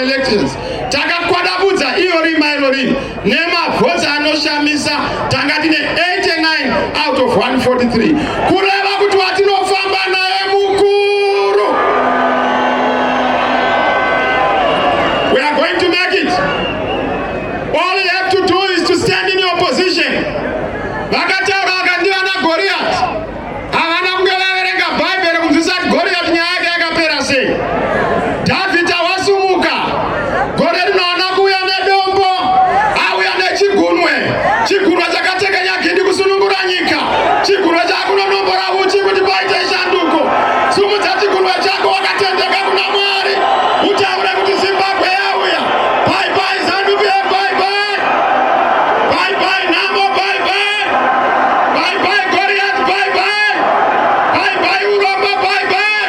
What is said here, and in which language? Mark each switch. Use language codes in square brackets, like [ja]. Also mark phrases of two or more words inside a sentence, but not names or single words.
[en] elections. [sn] Takakwadabudza iyo rima irori nemavhotsi anoshamisa tanga tine 89 [en] out of [sn] 143. Kureva kuti watinofamba naye mukuru. [en] We are going to make it. All you have to do is to stand in your position. [sn] Vakataura vakandiva naGoliath. Havana kunge vaverenga Bhaibheri kunzwisa kuti Goliath nyaya yake yakapera sei. David awasumuka. Gore rinoona kuuya nedombo, auya nechigunwe. Chigunwe chakatekenya gindi kusunungura nyika. Chigunwe chakunonombora uchi kuti paite shanduko. Sumudza chigunwe chako wakatendeka kuna Mwari. Utaure kuti Zimbabwe yauya. [en] Bye bye ZANU-PF, bye bye. Bye bye Nambo, bye bye. Bye bye Goliath, bye bye. Bye bye Urombe, bye bye.